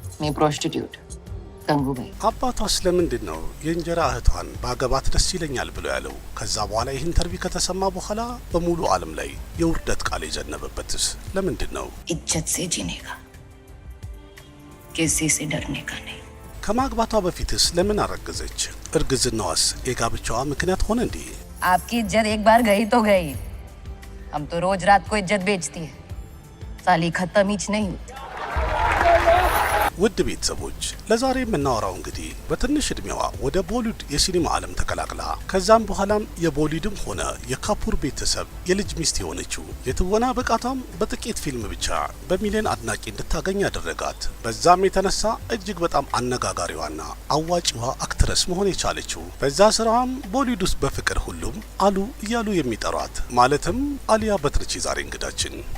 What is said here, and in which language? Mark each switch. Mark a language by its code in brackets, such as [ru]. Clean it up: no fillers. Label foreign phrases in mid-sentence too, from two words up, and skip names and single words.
[am] አባቷ ስለምንድን ነው የእንጀራ እህቷን ባገባት ደስ ይለኛል ብሎ ያለው? ከዛ በኋላ ይህ ኢንተርቪው ከተሰማ በኋላ በሙሉ ዓለም ላይ የውርደት ቃል የዘነበበትስ ለምንድን ነው? [hi] इज्जत से जीने का, किसी से डरने का नहीं። [am] ከማግባቷ በፊትስ ለምን አረገዘች? እርግዝናዋስ የጋብቻዋ ምክንያት ሆነ እንዴ? [hi] आपकी इज्जत एक बार गई तो गई, हम तो रोज रात को इज्जत बेचती है, साली खत्म ही नहीं होती। [am] ውድ ቤተሰቦች ለዛሬ የምናወራው እንግዲህ በትንሽ እድሜዋ ወደ ቦሊውድ የሲኒማ ዓለም ተቀላቅላ ከዛም በኋላም የቦሊውድም ሆነ የካፑር ቤተሰብ የልጅ ሚስት የሆነችው የትወና ብቃቷም በጥቂት ፊልም ብቻ በሚሊዮን አድናቂ እንድታገኝ ያደረጋት በዛም የተነሳ እጅግ በጣም አነጋጋሪዋና አዋጪዋ አክትረስ መሆን የቻለችው በዛ ስራዋም ቦሊውድ ውስጥ በፍቅር ሁሉም አሉ እያሉ የሚጠሯት ማለትም አሊያ በት ነች ዛሬ እንግዳችን።